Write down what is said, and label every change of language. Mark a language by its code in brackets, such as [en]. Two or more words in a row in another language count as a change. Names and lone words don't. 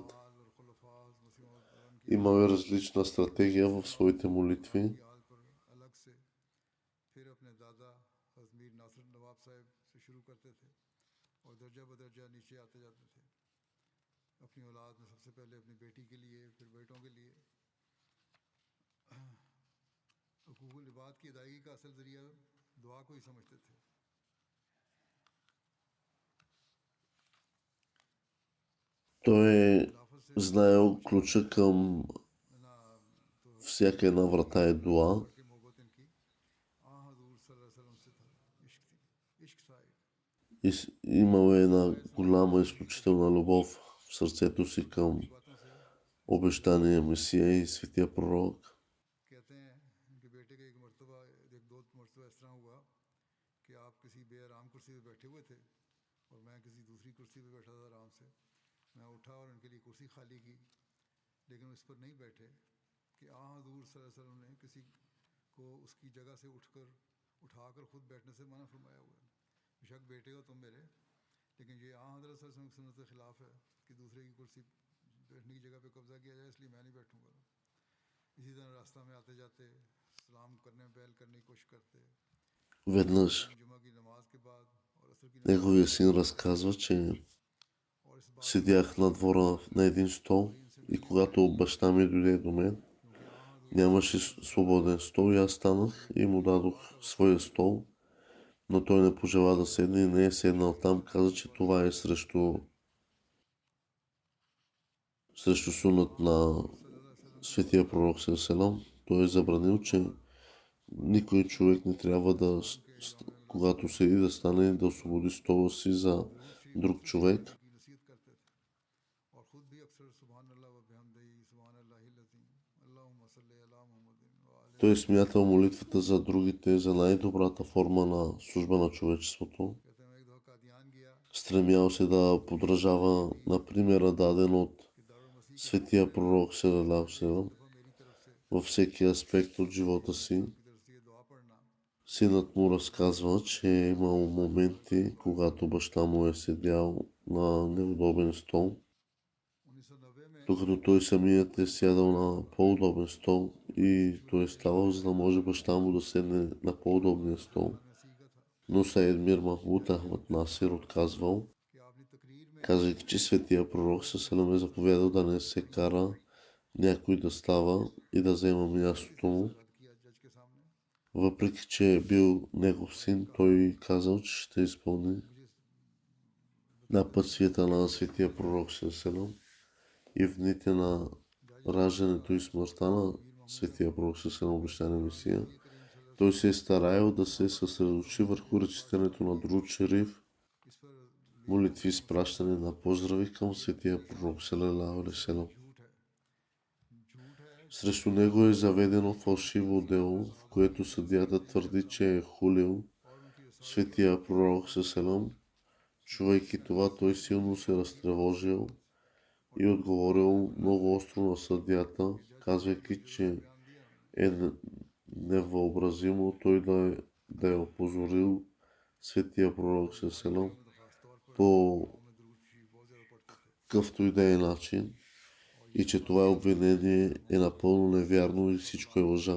[ur] آل اور خلفائے مسیح اور ان کی [bg] Имаме различна стратегия в своите молитви. [ur] کی آل پر الگ سے، پھر اپنے دادا حضرت میر ناصر نواب صاحب سے شروع کرتے تھے اور درجہ بدرجہ نیچے آتے جاتے تھے. اپنی اولاد میں سب سے پہلے اپنی بیٹی کے لیے، پھر بیٹوں کے لیے. حقوق العباد کی ادائیگی کا اصل ذریعہ دعا کو ہی سمجھتے تھے. [bg] Той е [ur] خلافت سے [bg] знаел ключа към [ur] نہ تو [bg] всяка една врата е дуа. [ur] بڑھ کے محبت ان کی حضور صلی اللہ علیہ وسلم سے تھا. عشق تھی، عشق تھا ایک. [bg] И имал е една голяма, изключителна любов в сърцето си към [ur] کی باتوں سے [bg] обещания Месия и светия пророк. [ur] کہتے ہیں کہ بیٹے کا ایک دو مرتبہ اس طرح ہوا کہ آپ کسی بے آرام کرسی پہ بیٹھے ہوئے تھے اور میں کسی دوسری کرسی پہ بیٹھا تھا آرام سے. میں اٹھا اور ان کے لیے کرسی خالی کی، لیکن اس پر نہیں بیٹھے کہ حضور صلی اللہ علیہ وسلم نے کسی کو اس کی جگہ سے اٹھا کر خود بیٹھنے سے منع فرمایا ہوا ہے. بے شک بیٹے ہو تم میرے، لیکن یہ حضرت صلی اللہ علیہ وسلم کی سنت کے خلاف ہے کہ دوسرے کی کرسی بیٹھنے کی جگہ پہ قبضہ کیا جائے، اس لیے میں نہیں بیٹھوں گا. اسی طرح راستہ میں آتے جاتے سلام کرنے پہل کرنے کی کوشش کرتے. [bg] Веднъж [ur] جمعہ کی نماز کے بعد اور عصر کی نماز [bg] неговия син разказва, че [ur] اور اس بات [bg] седях на двора на един стол и когато баща ми дойде до мен, [ur] क्योंकि [bg] нямаше свободен стол и аз станах и му дадох своя стол, но той не пожела да седне и не е седнал там. Каза, че това е срещу сунът на светия пророк Селам. Той е забранил, че никой човек не трябва да, когато седи, да стане и да освободи стола си за друг човек. [ur] کی نصیحت کرتے تھے اور خود بھی اکثر [ar] سبحان الله وبحمده سبحان الله العظيم اللهم صل على محمد وآل [bg] Той е смятал молитвата за другите за най-добрата форма на служба на човечеството. [ur] کہتے ہیں میں ایک دفعہ قادیان گیا [bg] Стремял се да подражава на примера, даден от [ur] کہ دار المسیح کے [bg] светия пророк Селалаху [ur] एक [bg] Селам [ur] دفعہ میری طرف سے [bg] във всеки аспект от живота си. [ur] کی طرف سے یہ دعا پڑھنا. [bg] Синът му разказва, че е имал моменти, когато баща му е седял на неудобен стол, [ur] 1990 میں [bg] докато той самият е сядал на по-удобен стол и той е ставал, за да може баща му да седне на по-удобния стол. [ur] مسیح کا تھا [bg] Но Саид Мир Махмуд Ахмад Насир отказвал, [ur] کہ آپ نے تقریر میں [bg] казвайки, че светия пророк Салам е заповядал да не се кара някой да става и да взема мястото му. [ur] رد کیا جج کے سامنے. [bg] Въпреки, че е бил негов син, той казал, че ще изпълни [ur] मुझे [bg] на пътствията на светия пророк Салам и в дните на раждането и смъртта на светия пророк Салам, обещания Месия. Той се е стараял да се съсредоточи върху речитането на друг шериф, [ur] اس پر [bg] молитви с пращане на поздрави към светия пророк [ar] صلى الله عليه وسلم. [ur] جھوٹ ہے [bg] Срещу него е заведено фалшиво дело, в което съдията твърди, че е хулил светия пророк Селам. Чувайки това, той силно се разтревожил и отговорил много остро на съдията, казвайки, че е невъобразимо той да е опозорил светия пророк Селам по какъвто и да е начин и че това обвинение е напълно невярно и всичко е лъжа.